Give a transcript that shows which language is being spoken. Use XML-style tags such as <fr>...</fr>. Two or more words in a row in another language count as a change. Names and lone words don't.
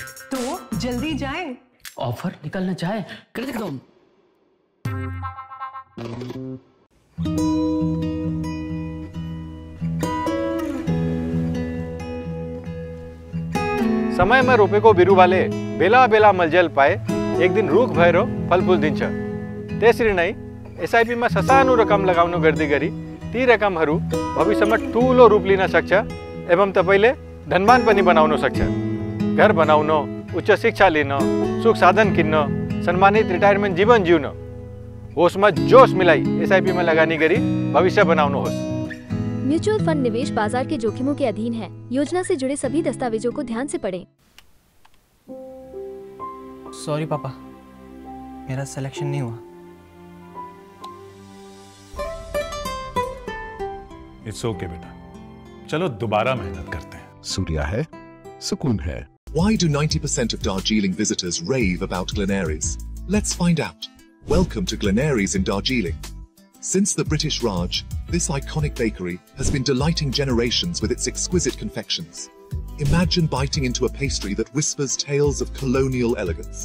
<hi>तो जल्दी जाएं। ऑफर निकलना चाहे</hi> <ne>समय में रोपे को बिरु वाले बेला बेला मलजल पाए एक दिन रूख भैरो फल फूल दिन छ तेसरी नहीं एसआईपी में ससानु रकम लगाउनु गर्दी गरी ती रकम हरू भविष्य में ठूलो रूप लिन सक्छ एवं तपाईले धनवान पनि बनाउन सक्छ। घर बनाउन, उच्च शिक्षा लिन, सुख साधन किन्न, सम्मानित रिटायरमेंट जीवन जिउन, होसमा जोश मिलाई एसआईपी में लगानी गरी भविष्य बनाउनुहोस्।</ne> <hi>म्यूचुअल फंड निवेश बाजार के जोखिमों के अधीन है। योजना से जुड़े सभी दस्तावेजों को ध्यान से पढ़ें। सॉरी पापा, मेरा सिलेक्शन नहीं हुआ।</hi> <en>It's OK</en> <hi>बेटा, चलो दोबारा मेहनत करते हैं। सूर्या है, सुकून है।</hi> <en>Why do 90% of Darjeeling visitors rave about Glenaries? Let's find out. Welcome to Glenaries in Darjeeling. Since the British Raj, this iconic bakery has been delighting generations with its exquisite confections. Imagine biting into a pastry that whispers tales of colonial elegance.</en>